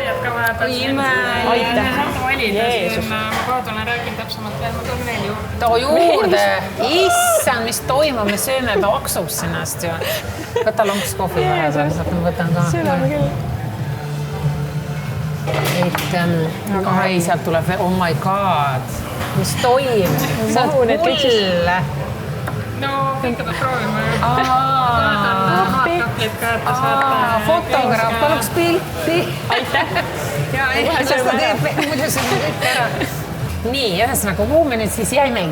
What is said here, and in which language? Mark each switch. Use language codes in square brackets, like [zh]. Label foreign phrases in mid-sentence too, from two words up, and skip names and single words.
[et] Aitäh! Jeesus! Ma koodule räägin täpsemalt veel, ma tulen veel juurde. Too juurde! Issand, mis toimub, me sööme paksuks ennast ju. Võta lonks kohvi vahepeal, saab ma võtan ka. Südame küll. Ai, sealt tuleb veel, [en] oh my god, [et] mis toimub? Sa oled hull. No, kõike peab proovima. Fotograaf, paluks pilti. Aitäh. Ja, las ta teeb, muidu see on kõik ära. Nii, ühesõnaga, kuhu me nüüd siis jäimegi?